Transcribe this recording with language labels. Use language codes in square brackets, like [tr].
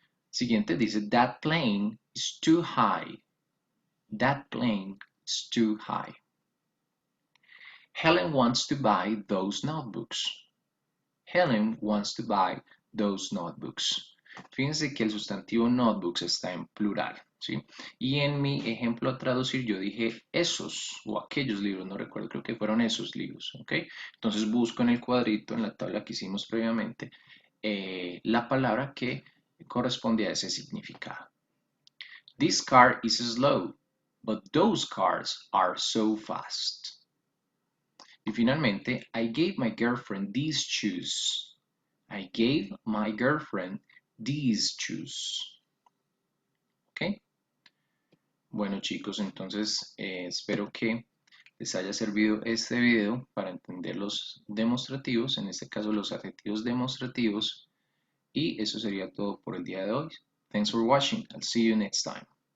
[es] Siguiente dice, [en] that plane is too high. That plane is too high. Helen wants to buy those notebooks. Helen wants to buy those notebooks. [es] Fíjense que el sustantivo notebooks está en plural, ¿sí? Y en mi ejemplo a traducir yo dije esos o aquellos libros, no recuerdo, creo que fueron esos libros, ¿ok? Entonces busco en el cuadrito, en la tabla que hicimos previamente, la palabra que corresponde a ese significado. [en] This car is slow, but those cars are so fast. [es] Y finalmente, [en] I gave my girlfriend these shoes. I gave my girlfriend these shoes. [es] ¿Ok? Bueno chicos, entonces espero que les haya servido este video para entender los demostrativos, en este caso los adjetivos demostrativos. Y eso sería todo por el día de hoy. [en] Thanks for watching. I'll see you next time.